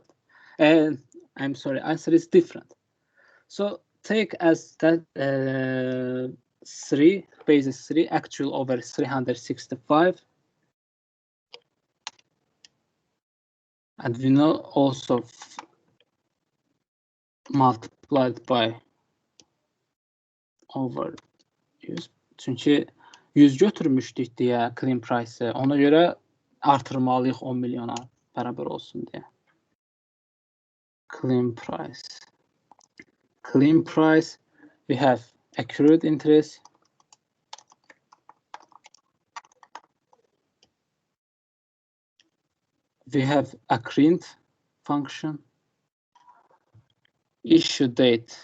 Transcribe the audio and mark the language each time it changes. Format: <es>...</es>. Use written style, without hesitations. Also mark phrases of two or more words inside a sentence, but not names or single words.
<en>I'm sorry, answer is different. So take as that 3, basis 3, actual over 365. And we know also multiplied by over 100.</en> <az>Çünki 100 götürmüşdük deyə</az> <en>clean price-ı.</en> <az>Ona görə artırmalıyıq 10 milyona bərabər olsun deyə.</az> <en>Clean price. clean price, we have accrued interest, we have accrued function, issue date.</en>